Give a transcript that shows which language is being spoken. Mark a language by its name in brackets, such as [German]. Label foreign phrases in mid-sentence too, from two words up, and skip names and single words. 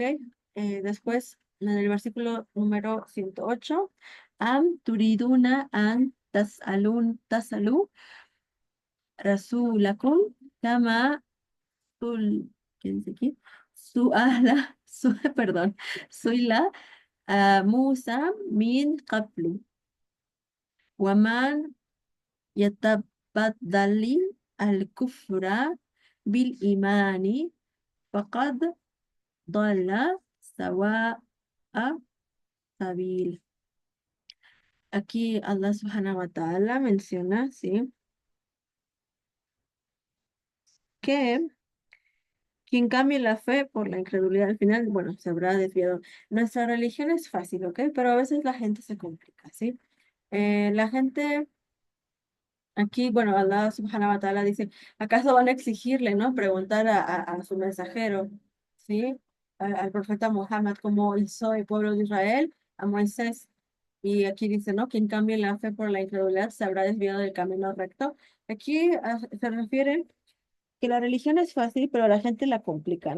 [Spanish] Después, en el versículo número 108, [Arabic] أم تريدون أن تسألوا رسولكم كما سئ, [Spanish] ¿qué dice aquí? Perdón, [Arabic] سئل موسى من قبل ومن يتبدل الكفر بالإيمان فقد ضل سواء سبيل. [Spanish] Aquí Allah subhanahu wa ta'ala menciona, ¿sí? Que quien cambie la fe por la incredulidad al final, bueno, se habrá desviado. Nuestra religión es fácil, ¿ok? Pero a veces la gente se complica, ¿sí? La gente aquí, bueno, Allah subhanahu wa ta'ala dice, ¿acaso van a exigirle, ¿no? Preguntar a su mensajero, ¿sí? Al profeta Muhammad, como hizo el pueblo de Israel, a Moisés. Y aquí dice, ¿no? Quien cambie la fe por la incredulidad se habrá desviado del camino recto. Aquí se refiere que la religión es fácil, pero la gente la complica, ¿no?